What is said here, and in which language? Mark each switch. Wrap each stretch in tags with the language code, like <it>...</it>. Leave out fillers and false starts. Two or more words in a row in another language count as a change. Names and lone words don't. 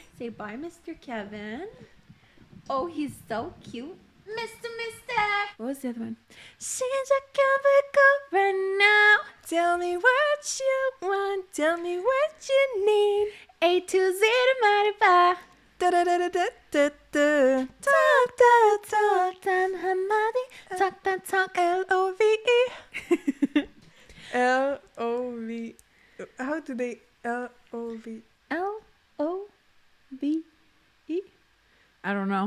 <en>Say bye, Mr. Kevin. Oh, he's so cute. Mr. What was the other one? She's a go right now. Tell me what you want. Tell me what you need. A to Z to 95. Da da da da da da da. Talk that talk, tan hamadi. Talk that talk. L-O-V-E. L-O-V. How do they L-O-V? L-O-V-E. I don't know.</en>